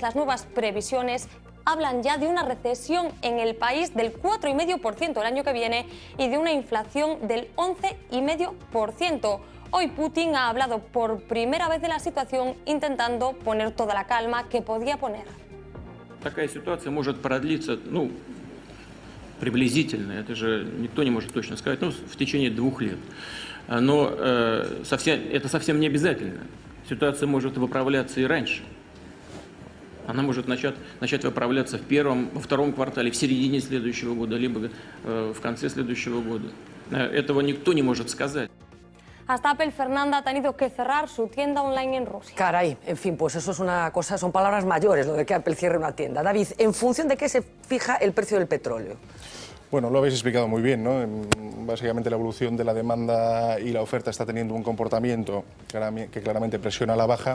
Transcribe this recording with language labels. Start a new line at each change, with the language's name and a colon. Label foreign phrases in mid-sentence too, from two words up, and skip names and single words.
Spanish: Las nuevas previsiones hablan ya de una recesión en el país del 4,5% el año que viene y de una inflación del 11,5%. Hoy Putin ha hablado por primera vez de la situación, intentando poner toda la calma que podía poner.
Russian: Такая ситуация может продлиться, приблизительно, это же никто не может точно сказать, в течение 2 лет. Но это совсем не обязательно. Ситуация может выправляться и раньше. Она может начать выправляться во втором квартале, в середине следующего года, либо в конце следующего года. Этого никто не может сказать.
Spanish: Hasta Apple, Fernanda, ha tenido que cerrar su tienda online en Rusia. Caray, en fin, pues eso es una cosa, son palabras mayores lo de que Apple cierre una tienda. David, ¿en función de qué se fija el precio del petróleo? Bueno, lo habéis explicado muy bien, ¿no? Básicamente la evolución de la demanda y la oferta está teniendo un comportamiento que claramente presiona a la baja.